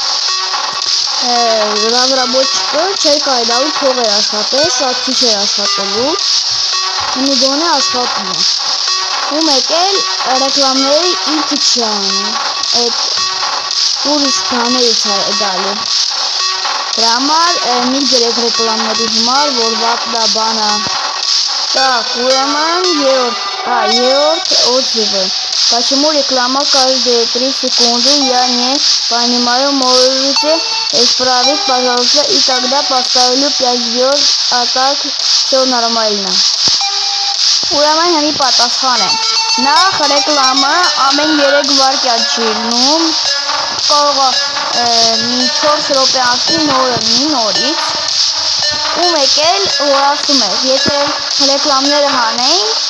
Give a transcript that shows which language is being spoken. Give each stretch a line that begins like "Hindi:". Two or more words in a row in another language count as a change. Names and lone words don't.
Armenian: разработчիկը չէր կարողանում փող աշխատել, շատ քիչ էր աշխատելու, ու գոնե աշխատում է։ Ու մեկ էլ ռեկլամները ինքը չի անում, այդ ուրիշ բաներից է գալու։ Դրա համար մի գրեք ռեկլամների համար, որ վատն բանը։ Так, ուրեմն երրորդ отзывы.
Russian: Почему реклама каждые 3 секунды? Я не понимаю, можете исправить, пожалуйста, и тогда поставлю 5 звезд, а так все нормально.
Armenian: Ուրեմն հենց պատասխան եմ։ Նախ ռեկլամը ամեն 3 վայրկյան չի լինում, կարող է մի 4 րոպե անցնի նորից, ու մեկ էլ որ ասում է, եթե ռեկլամները հանեին,